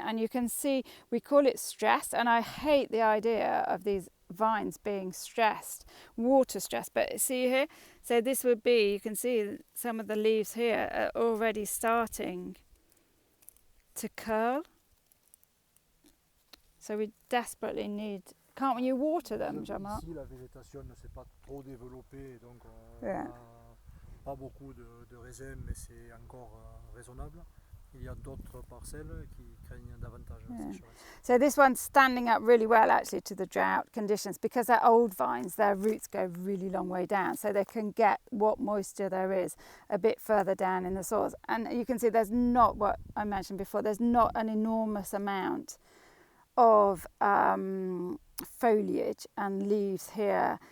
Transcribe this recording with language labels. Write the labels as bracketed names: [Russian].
[English] And you can see we call it stress, and I hate the idea of these vines being stressed, water stressed. But see here, so this would be, you can see some of the leaves here are already starting to curl. So we desperately need. Can't you water them, Jean-Marc? [French] Ici, la végétation ne s'est pas trop développée, donc on [English] Yeah. [French] n'a pas beaucoup de raisins, mais c'est encore raisonnable. Il y a d'autres parcelles qui craignent davantage la [English] Yeah. [French] sécheresse. [English] So this one's standing up really well actually to the drought conditions, because they're old vines, their roots go really long way down, so they can get what moisture there is a bit further down in the soils. And you can see there's not, what I mentioned before, there's not an enormous amount of foliage and leaves here.